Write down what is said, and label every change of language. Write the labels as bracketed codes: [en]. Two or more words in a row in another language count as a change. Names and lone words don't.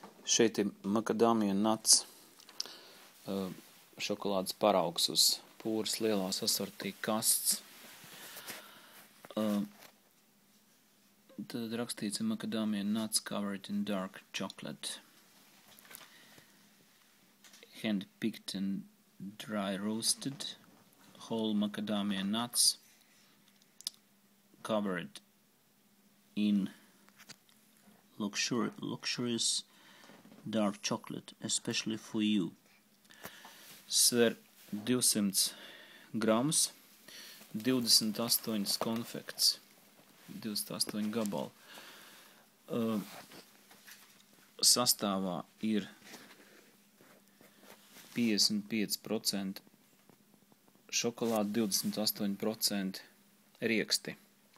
[lv] Šeit ir makadāmija nuts šokolādes paraugs uz pūras lielās asortī kasts. Tad rakstīts [en] macadamia nuts covered in dark chocolate. Hand picked and dry roasted. Whole macadamia nuts covered in luxurious dark chocolate, especially for you. [lv] Sver 200 gramus, 28 konfekts, 28 gabali. Sastāvā ir 55% šokolāde, 28% rieksti.